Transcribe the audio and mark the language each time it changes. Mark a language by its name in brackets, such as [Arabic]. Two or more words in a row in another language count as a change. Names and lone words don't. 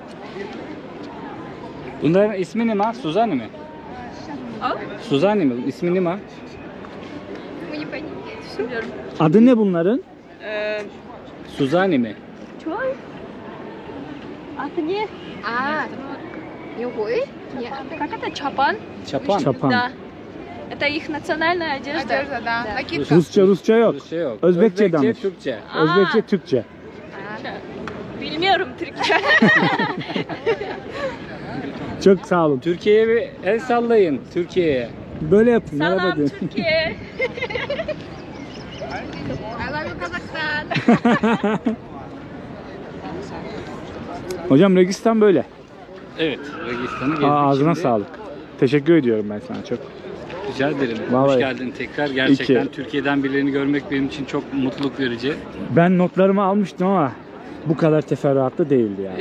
[Turkish] Bunların ismi ne ma? Suzani mi? Suzani mi? İsmi ne ma? Adı ne bunların? Suzani mi? Adı ne? Югой? [Russian] Как это? Чапан? [Turkish] Çapan. Çapan. [Russian] Да. Это их национальная одежда. Одежда, да. Накидка. [Turkish] Rusça yok. Rusça yok. Özbekçe danış. Türkçe. Özbekçe, Türkçe. Bilmiyorum Türkçe. Çok sağ olun. Türkiye'ye bir el sallayın. Türkiye'ye. Böyle yapın. Merhaba Salam deyin. Türkiye. [English] I love you Kazakhstan. [Turkish] Hocam Registan böyle. Evet, Registan'ı gezdik. Ağzına şimdi. sağlık. Teşekkür ediyorum ben sana çok. Rica ederim. Vallahi. Hoş geldin tekrar. Gerçekten İki. Türkiye'den birilerini görmek benim için çok mutluluk verici. Ben notlarımı almıştım ama bu kadar teferruatlı değildi yani.